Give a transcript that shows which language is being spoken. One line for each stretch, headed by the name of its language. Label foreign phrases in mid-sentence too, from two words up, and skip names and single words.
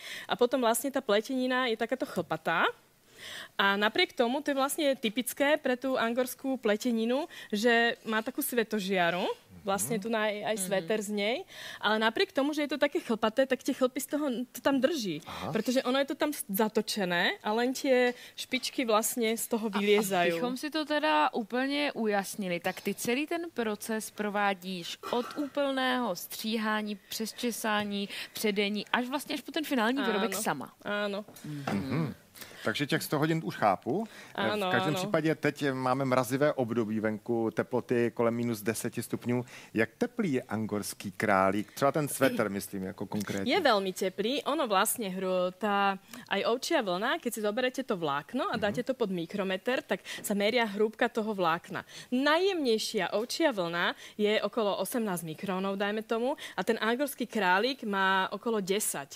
Slovak: A potom vlastne tá pletenina je takáto chlpatá. A napriek tomu, to je vlastne typické pre tú angorskú pleteninu, že má takú svetožiaru, vlastne tu aj sveter z nej, ale napriek tomu, že je to také chlpaté, tak tie chlpy z toho to tam drží. Pretože ono je to tam zatočené a len tie špičky vlastne z toho vyliezajú.
Czech: Abychom si to teda úplně ujasnili, tak ty celý ten proces provádíš od úplného stříhání, přes česání, předení, až vlastně až po ten finální výrobek sama.
Slovak: Áno.
Czech: Takže těch 100 hodin už chápu. Ano, v každém ano. případě teď máme mrazivé období venku, teploty kolem minus 10 stupňů. Jak teplý je angorský králík? Třeba ten sveter, myslím, jako konkrétně.
Slovak: Je veľmi teplý. Ono vlastne aj ovčia vlna, keď si zoberete to vlákno a dáte to pod mikrometer, tak sa meria hrúbka toho vlákna. Najjemnejšia ovčia vlna je okolo 18 mikrónov, dajme tomu, a ten angorský králik má okolo 10.